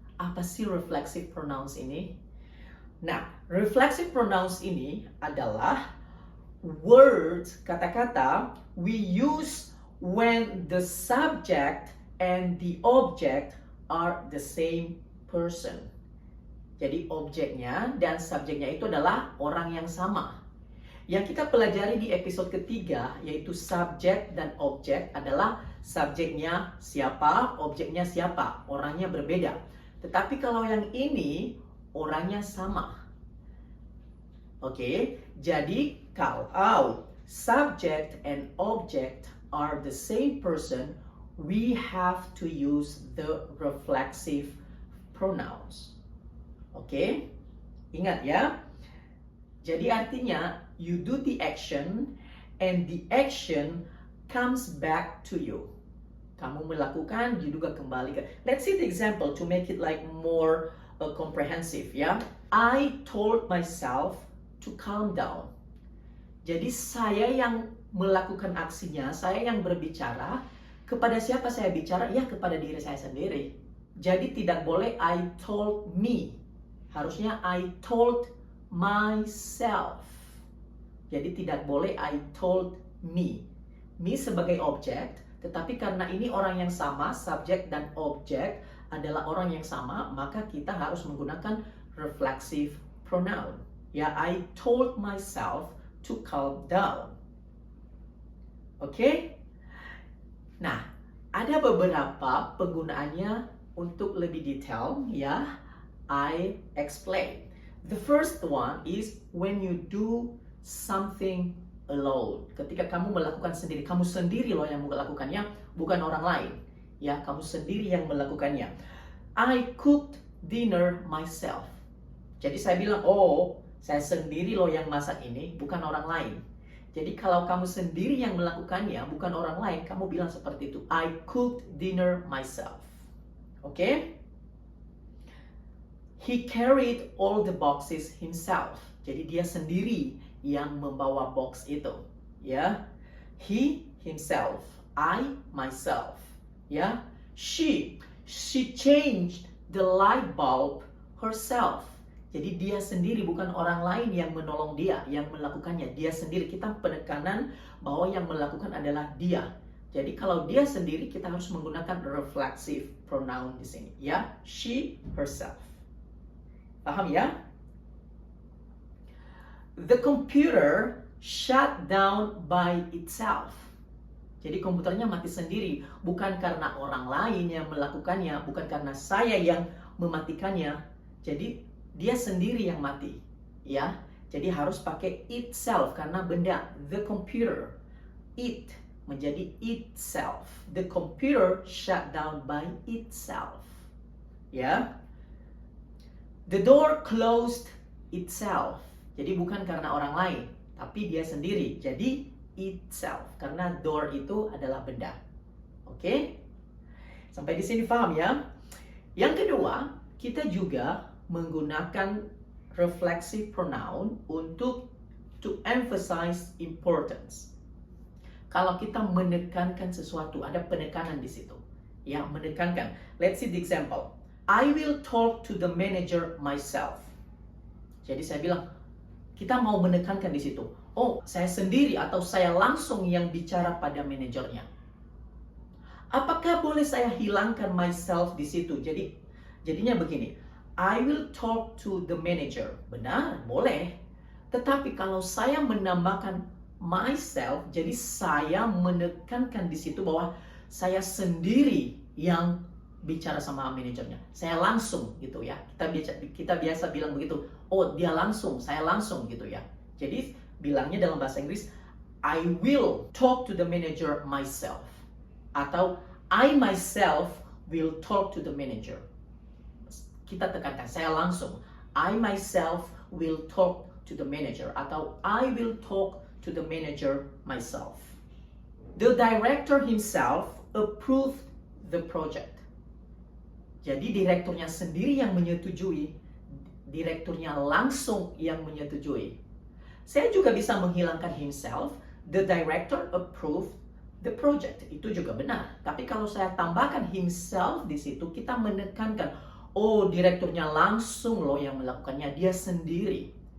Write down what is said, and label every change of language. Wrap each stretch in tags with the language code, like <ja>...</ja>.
<id>Apa sih reflexive pronouns ini? Nah, reflexive pronouns ini adalah words, kata-kata</id> <en>we use when the subject and the object are the same person.</en> <id>Jadi objeknya dan subjeknya itu adalah orang yang sama. Yang kita pelajari di episode ketiga yaitu subjek dan objek adalah subjeknya siapa, objeknya siapa, orangnya berbeda. Tetapi kalau yang ini orangnya sama. Oke, jadi kalau</id> <en>subject and object are the same person, we have to use the reflexive pronouns.</en> <id>Oke, ingat ya. Jadi artinya</id> <en>you do the action and the action comes back to you.</en> <id>Kamu melakukan, juga kembali ke.</id> <en>Let's see the example to make it like more comprehensive ya. I told myself to calm down.</en> <id>Jadi saya yang melakukan aksinya, saya yang berbicara. Kepada siapa saya bicara? Ya kepada diri saya sendiri. Jadi tidak boleh</id> <en>I told me. Harusnya I told myself.</en> <id>Jadi tidak boleh</id> <en>I told me.</en> <id>Me sebagai objek, tetapi karena ini orang yang sama, subjek dan objek adalah orang yang sama, maka kita harus menggunakan reflexive pronoun.</id> <en>Ya, I told myself to calm down. Oke?</en> <id>Nah, ada beberapa penggunaannya untuk lebih detail ya.</id> <en>I explain. The first one is when you do something alone.</en> <id>Ketika kamu melakukan sendiri, kamu sendiri loh yang melakukannya, bukan orang lain. Ya, kamu sendiri yang melakukannya.</id> <en>I cooked dinner myself.</en> <id>Jadi saya bilang, oh, saya sendiri loh yang masak ini, bukan orang lain. Jadi kalau kamu sendiri yang melakukannya, bukan orang lain, kamu bilang seperti itu.</id> <en>I cooked dinner myself. Oke? He carried all the boxes himself.</en> <id>Jadi dia sendiri yang membawa box itu.</id> <en>Ya. He himself. I myself. Ya. She changed the light bulb herself.</en> <id>Jadi dia sendiri, bukan orang lain yang menolong dia, yang melakukannya. Dia sendiri. Kita penekanan bahwa yang melakukan adalah dia. Jadi kalau dia sendiri, kita harus menggunakan reflexive pronoun di sini. Ya,</id> <en>she herself.</en> <id>Paham ya?</id> <en>The computer shut down by itself.</en> <id>Jadi komputernya mati sendiri, bukan karena orang lain yang melakukannya, bukan karena saya yang mematikannya. Jadi dia sendiri yang mati, ya. Jadi harus pakai itself karena benda. The computer, it menjadi itself.</id> <en>The computer shut down by itself, ya. The door closed itself.</en> <id>Jadi bukan karena orang lain, tapi dia sendiri. Jadi itself, karena door itu adalah benda. Oke? Sampai di sini paham ya? Yang kedua, kita juga menggunakan reflexive pronoun untuk</id> <en>to emphasize importance.</en> <id>Kalau kita menekankan sesuatu, ada penekanan di situ. Ya, menekankan.</id> <en>Let's see the example. I will talk to the manager myself.</en> <id>Jadi saya bilang, kita mau menekankan di situ. Oh, saya sendiri atau saya langsung yang bicara pada manajernya. Apakah boleh saya hilangkan myself di situ? Jadinya begini.</id> <en>I will talk to the manager.</en> <id>Benar, boleh. Tetapi kalau saya menambahkan myself, jadi saya menekankan di situ bahwa saya sendiri yang bicara sama manajernya. Saya langsung gitu ya. Kita biasa bilang begitu. Oh, dia langsung, saya langsung gitu ya. Jadi bilangnya dalam bahasa Inggris,</id> <en>I will talk to the manager myself. Atau I myself will talk to the manager.</en> <id>Kita tekankan, saya langsung.</id> <en>I myself will talk to the manager. Atau I will talk to the manager myself. The director himself approved the project.</en> <id>Jadi direkturnya sendiri yang menyetujui, direkturnya langsung yang menyetujui. Saya juga bisa menghilangkan himself,</id> <en>the director approved the project.</en> <id>Itu juga benar. Tapi kalau saya tambahkan himself di situ, kita menekankan, oh direkturnya langsung loh yang melakukannya, dia sendiri.</id>